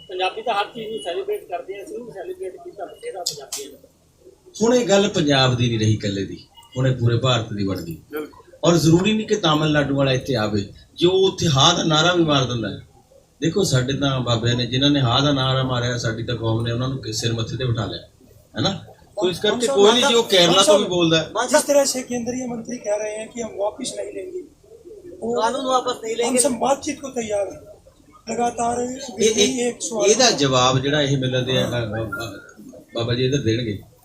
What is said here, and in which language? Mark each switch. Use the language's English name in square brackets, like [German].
[Punjabi] ਪੰਜਾਬੀ ਤਾਂ ਹਰ ਚੀਜ਼ ਨੂੰ ਸੈਲੀਬ੍ਰੇਟ ਕਰਦੇ ਆ, ਅਸੀਂ ਨੂੰ ਸੈਲੀਬ੍ਰੇਟ ਕੀਤਾ ਬਥੇਰਾ ਪੰਜਾਬੀ ਦਾ। ਹੁਣ ਇਹ ਗੱਲ ਪੰਜਾਬ ਦੀ ਨਹੀਂ ਰਹੀ ਇਕੱਲੇ ਦੀ, ਹੁਣ ਇਹ ਪੂਰੇ ਭਾਰਤ ਦੀ ਬਣ ਗਈ। ਔਰ ਜ਼ਰੂਰੀ ਨਹੀਂ ਕਿ ਤਾਮਿਲਨਾਡੂ ਵਾਲਾ ਇੱਥੇ ਆਵੇ, ਜੋ ਉੱਥੇ ਹਾਂ ਦਾ ਨਾਰਾ ਵੀ ਮਾਰ ਦਿੰਦਾ ਹੈ। ਦੇਖੋ ਸਾਡੇ ਤਾਂ ਬਾਬਿਆਂ ਨੇ ਜਿਨ੍ਹਾਂ ਨੇ ਹਾਂ ਦਾ ਨਾਰਾ ਮਾਰਿਆ, ਸਾਡੀ ਤਾਂ ਕੌਮ ਨੇ ਉਹਨਾਂ ਨੂੰ ਸਿਰ ਮੱਥੇ ਤੇ ਬਿਠਾ ਲਿਆ ਹੈ ਨਾ। [Hindi] तो इस करके कोई नहीं जो केरला तो भी बोल रहा है। जिस तरह से केंद्रीय मंत्री कह रहे हैं कि हम वापस नहीं लेंगे, कानून वापस नहीं लेंगे, हम सब बातचीत को तैयार हैं। लगातार एक सवाल [Punjabi] ਇਹਦਾ ਜਵਾਬ ਜਿਹੜਾ ਇਹ ਮਿਲਦੇ ਆ ਬਾਬਾ ਜੀ ਇਧਰ ਦੇਣਗੇ।